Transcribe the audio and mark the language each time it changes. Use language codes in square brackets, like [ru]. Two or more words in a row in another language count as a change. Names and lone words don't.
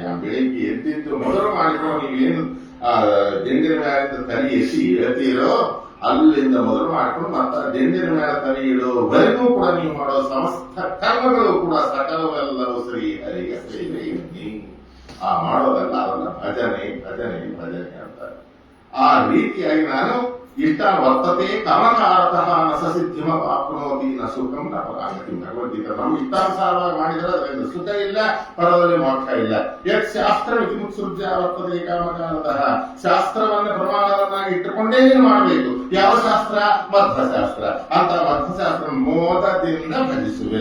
[kn] ಬೆಳಿಗ್ಗೆ ಎದ್ದಿದ್ದು ಮೊದಲು ಮಾಡಿಕೊಂಡು ನೀವೇನು ದಿಂಡಿನ ಮೇಲೆ ತಲೆ ಎಸಿ ಇಳ್ತೀರೋ ಅಲ್ಲಿಂದ ಮೊದಲು ಮಾಡಿಕೊಂಡು ಮತ್ತೆ ದಿಂಡಿನ ಮೇಲೆ ತಲೆ ಇಡುವವರೆಗೂ ಕೂಡ ನೀವು ಮಾಡೋ ಸಮಸ್ತ ಕರ್ಮಗಳು ಕೂಡ ಸಕಲವೆಲ್ಲವೂ ಶ್ರೀ ಹರಿಗೆ ಸೇವೆ. ಆ ಮಾಡೋದಲ್ಲ, ಅದನ್ನ ಭಜನೆ ಭಜನೆ ಭಜನೆ ಅಂತಾರೆ. ಆ ರೀತಿಯಾಗಿ ನಾನು [sa] ಇಷ್ಟ ವರ್ತತೆ ಕಾಮಕಾರತಃ ನ ಸ ಸಿದ್ಧಿಮವಾಪ್ನೋತಿ ನ ಸುಖಂ ನ ಪರಾಗತಿ. [kn] ಭಗವದ್ಗೀತೆ ನಮ್ಗೆ ಇಷ್ಟಾನುಸಾರವಾಗಿ ಮಾಡಿದರೆ ಅದರಿಂದ ಸುಖ ಇಲ್ಲ, ಪರದಲ್ಲಿ ಮೋಕ್ಷ ಇಲ್ಲ. [sa] ಯತ್ ಶಾಸ್ತ್ರ ವಿಧಿಮುತ್ಸೃಜ್ಯ ವರ್ತತೆ ಕಾಮಕಾರತಃ. [kn] ಶಾಸ್ತ್ರವನ್ನ ಪ್ರಮಾಣವನ್ನಾಗಿ ಇಟ್ಟುಕೊಂಡೇ ಮಾಡಬೇಕು. ಯಾವ ಶಾಸ್ತ್ರ? ಮಧ್ವಶಾಸ್ತ್ರ. ಅಂತ ಮಧ್ವಶಾಸ್ತ್ರ ಮೋದದಿಂದ ಭಜಿಸುವೆ.